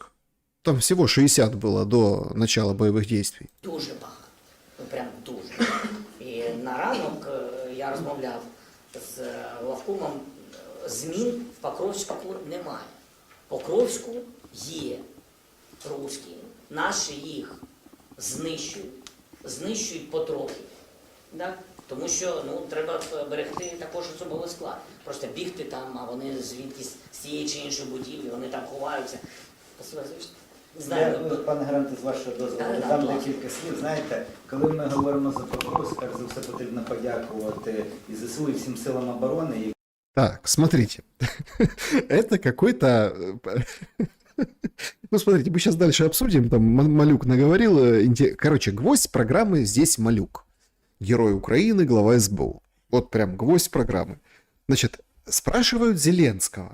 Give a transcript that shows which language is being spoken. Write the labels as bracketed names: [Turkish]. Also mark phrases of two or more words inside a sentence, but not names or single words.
[Russian] Там всего 60 было до начала боевых действий. [Ukrainian] Дуже багато. Ну, прям дуже. І на ранок я розмовляв з главкомом. Змін в Покровську немає. В Покровську є русські, наші їх знищують потрохи. Так? Тому що треба берегти також особовий склад. Просто бігти там, а вони звідкись з цієї чи іншої будівлі, вони там ховаються. Не знаю, Я, пане Гранте, з вашого дозволу, Так, додам так, декілька слів. Знаєте, коли ми говоримо за Покровськ, перш за все потрібно подякувати і ЗСУ, і всім силам оборони. Так, [Russian] смотрите. Это какой-то... Ну, смотрите, мы сейчас дальше обсудим. Там Малюк наговорил. Короче, гвоздь программы здесь Малюк. Герой Украины, глава СБУ. Вот прям гвоздь программы. Значит, спрашивают Зеленского.